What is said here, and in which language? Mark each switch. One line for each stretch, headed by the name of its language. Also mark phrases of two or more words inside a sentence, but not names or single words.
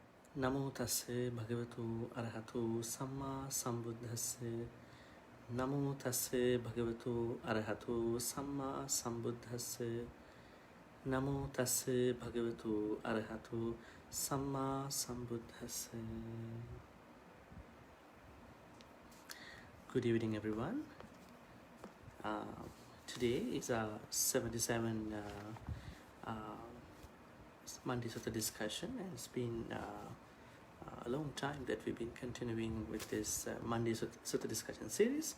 Pali: Namo tassa bhagavato arahato samma sambuddhassa. Namo tassa bhagavato arahato samma sambuddhassa. Namo tassa bhagavato arahato samma sambuddhassa.
English: Good evening, everyone. Today is our 77 Monday Sutta discussion, and it's been a long time that we've been continuing with this Monday Sutta discussion series.